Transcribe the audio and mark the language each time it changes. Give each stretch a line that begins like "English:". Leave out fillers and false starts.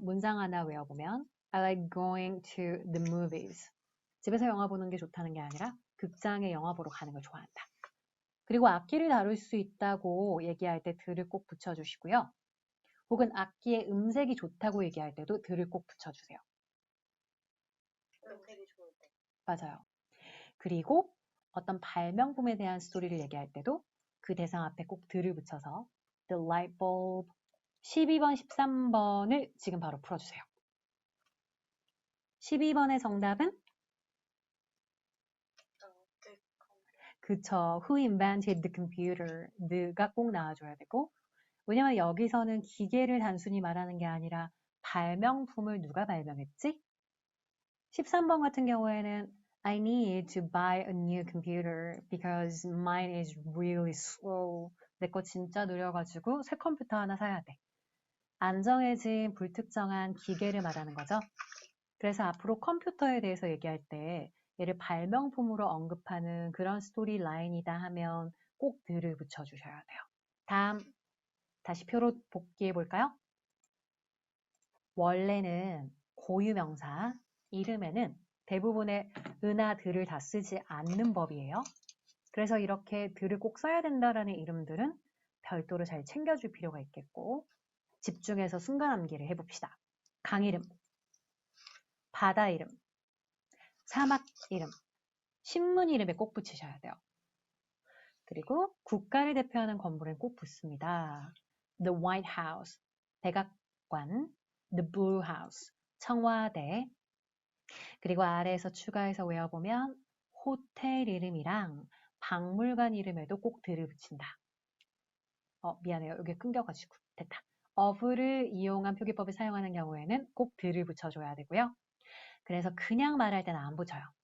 Korean: 문장 하나 외워보면
English: I like going to the movies.
Korean: 집에서 영화 보는 게 좋다는 게 아니라 극장에 영화 보러 가는 걸 좋아한다. 그리고 악기를 다룰 수 있다고 얘기할 때 들을 꼭 붙여주시고요. 혹은 악기의 음색이 좋다고 얘기할 때도 들을 꼭 붙여주세요. 음색이 좋을 때. 맞아요. 그리고 어떤 발명품에 대한 스토리를 얘기할 때도 그 대상 앞에 꼭 들을 붙여서 the light bulb 12번, 13번을 지금 바로 풀어주세요. 12번의 정답은? 그쵸.
English: Who invented the computer?
Korean: the가 꼭 나와줘야 되고 왜냐면 여기서는 기계를 단순히 말하는 게 아니라 발명품을 누가 발명했지? 13번 같은 경우에는
English: I need to buy a new computer because mine is really slow.
Korean: 내 거 진짜 느려가지고 새 컴퓨터 하나 사야 돼. 안정해진 불특정한 기계를 말하는 거죠. 그래서 앞으로 컴퓨터에 대해서 얘기할 때 얘를 발명품으로 언급하는 그런 스토리 라인이다 하면 꼭 들을 붙여주셔야 돼요. 다음 다시 표로 복귀해 볼까요? 원래는 고유명사 이름에는 대부분의 은하 들을 다 쓰지 않는 법이에요. 그래서 이렇게 들을 꼭 써야 된다라는 이름들은 별도로 잘 챙겨줄 필요가 있겠고, 집중해서 순간 암기를 해봅시다. 강 이름, 바다 이름, 사막 이름, 신문 이름에 꼭 붙이셔야 돼요. 그리고 국가를 대표하는 건물은 꼭 붙습니다.
English: The White House, 백악관, The Blue House, 청와대.
Korean: 그리고 아래에서 추가해서 외워보면 호텔 이름이랑 박물관 이름에도 꼭 들을 붙인다. 미안해요. 여기 끊겨가지고. 됐다. of를 이용한 표기법을 사용하는 경우에는 꼭 들을 붙여줘야 되고요. 그래서 그냥 말할 때는 안 붙여요.